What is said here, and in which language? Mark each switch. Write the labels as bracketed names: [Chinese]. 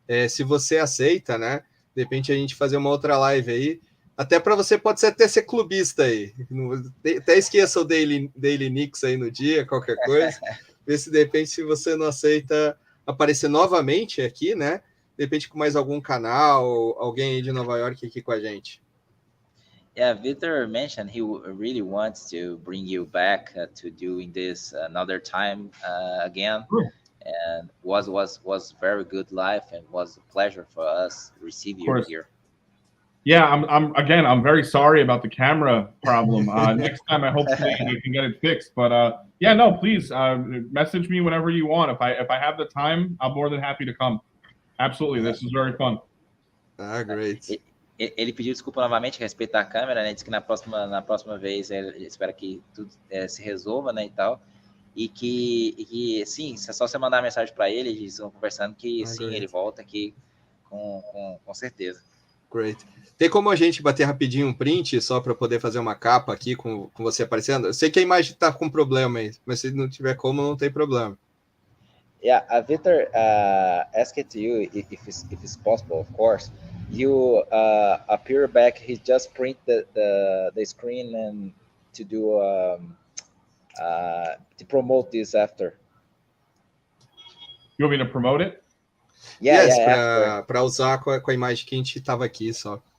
[Portuguese] Se você aceita, né? De repente, a gente fazer uma outra live aí, até para você pode até ser clubista aí. Até esqueça o Daily Knicks aí no dia, qualquer coisa. Ver se de repente, se você não aceita aparecer novamente aqui, né? De repente com mais algum canal, alguém aí de Nova York aqui com a gente. [English] Yeah, Victor mentioned he really wants to bring you back to doing this another time again, and was very good life and was a pleasure for us to receive you here. Yeah, I'm very sorry about the camera problem. Next time, hopefully we can get it fixed. But yeah, no, please message me whenever you want. If I have the time, I'm more than happy to come. Absolutely, this is very fun. Ah, great. [Portuguese] Ele pediu desculpa novamente a respeito da câmera, né? Disse que na próxima vez ele espera que tudo se resolva, né, e tal. E que sim, é só você mandar mensagem para ele, eles estão conversando que sim, great. Ele volta aqui com certeza. [English] Great. [Portuguese] Tem como a gente bater rapidinho um print só para poder fazer uma capa aqui com você aparecendo? Eu sei que a imagem está com problema aí, mas se não tiver como, não tem problema. [English] Yeah, Victor asked you if it's possible, of course. You appear back. He just print the screen and to do to promote this after. You want me to promote it? Yeah, [Portuguese] yes, para usar com a imagem que a gente estava aqui só.